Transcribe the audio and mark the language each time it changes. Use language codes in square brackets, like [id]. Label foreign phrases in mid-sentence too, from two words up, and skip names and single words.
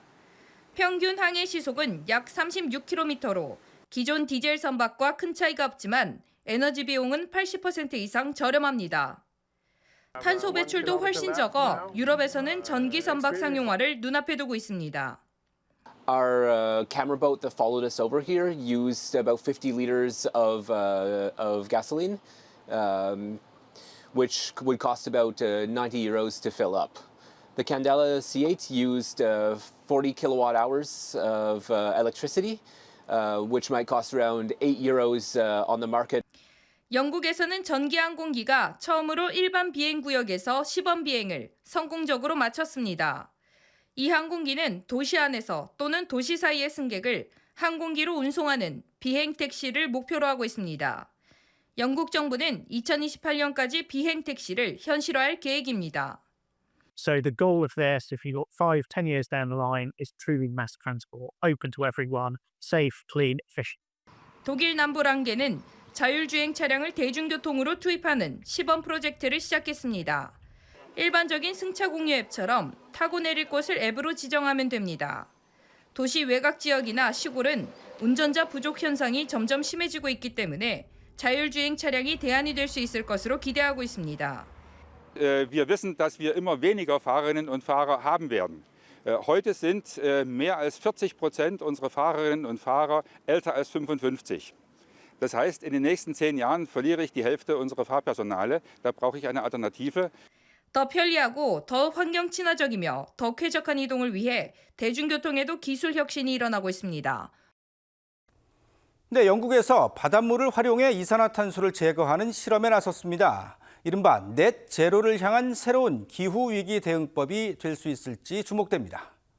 [ko] 평균 항해 시속은 약 36km로 기존 디젤 선박과 큰 차이가 없지만 에너지 비용은 80% 이상 저렴합니다. 탄소 배출도 훨씬 적어 유럽에서는 전기 선박 상용화를 눈앞에 두고 있습니다. [en] Our camera boat that followed us over here used about 50 liters of gasoline, which would cost about 90 euros to fill up. The Candela C8 used 40 kilowatt hours of electricity, which might cost around 8 euros on the market. [ko] 영국에서는 전기 항공기가 처음으로 일반 비행 구역에서 시범 비행을 성공적으로 마쳤습니다. 이 항공기는 도시 안에서 또는 도시 사이의 승객을 항공기로 운송하는 비행 택시를 목표로 하고 있습니다. 영국 정부는 2028년까지 비행 택시를 현실화할 계획입니다. [en] So the goal of this, if you've got 5-10 years down the line, is truly mass transport, open to everyone, safe, clean, efficient. [ko] 독일 남부 랑게는 자율주행 차량을 대중교통으로 투입하는 시범 프로젝트를 시작했습니다. 일반적인 승차 공유 앱처럼 타고 내릴 곳을 앱으로 지정하면 됩니다. 도시 외곽 지역이나 시골은 운전자 부족 현상이 점점 심해지고 있기 때문에 자율주행 차량이 대안이 될 수 있을 것으로 기대하고 있습니다. [de] Wir wissen, dass wir immer weniger Fahrerinnen und Fahrer haben werden. Heute sind mehr als 40% unserer Fahrerinnen und Fahrer älter als 55. Das heißt, in den nächsten 10 Jahren verliere ich die Hälfte unserer Fahrpersonale. Da brauche ich eine Alternative. [ko] 더 편리하고 더 환경 친화적이며 더 쾌적한 이동을 위해 대중교통에도 기술 혁신이 일어나고 있습니다. 네, 영국에서 바닷물을 활용해 이산화탄소를 제거하는 실험에 나섰습니다. 이른바 넷 제로를 향한 새로운 기후위기 대응법이 될 수 있을지 주목됩니다.